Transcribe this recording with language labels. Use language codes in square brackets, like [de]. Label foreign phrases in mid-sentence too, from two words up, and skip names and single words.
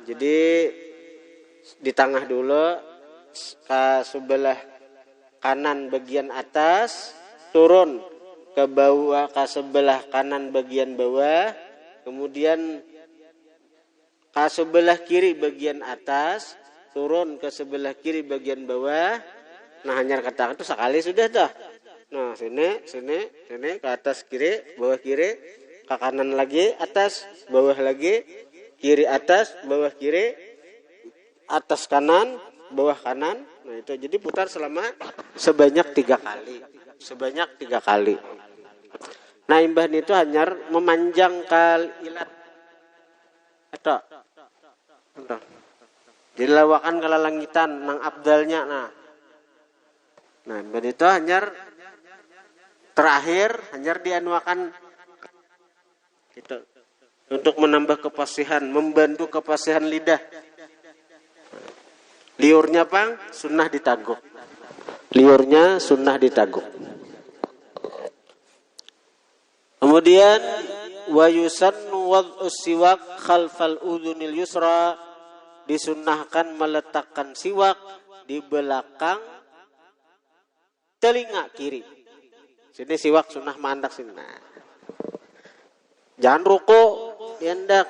[id] Jadi di tengah dulu ke sebelah kanan bagian atas, turun ke bawah ke sebelah kanan bagian bawah, kemudian ke sebelah kiri bagian atas, turun ke sebelah kiri bagian bawah. Nah, hanya kata itu sekali sudah tuh. Nah, sini ke atas kiri, bawah kiri, ke kanan lagi, atas, bawah lagi, kiri atas, bawah kiri, atas kanan, bawah kanan. Nah, itu jadi putar sebanyak 3 kali. [bjn] Nah, imbah itu hanya memanjangkan ilat. Atau dilawakan ke langitan nang abdalnya. Nah, imbah itu hanya terakhir hanya dianuakan gitu [id] untuk menambah kepasihan, membantu kepasihan lidah. [bjn] Liurnya pang sunnah ditaguk. [ar] Kemudian ويسن وضع السواك خلف الأذن اليسرى, [id] disunnahkan meletakkan siwak di belakang telinga kiri. [bjn] Sini siwak sunnah mandak sini. Nah. Jangan ruku, dihendak.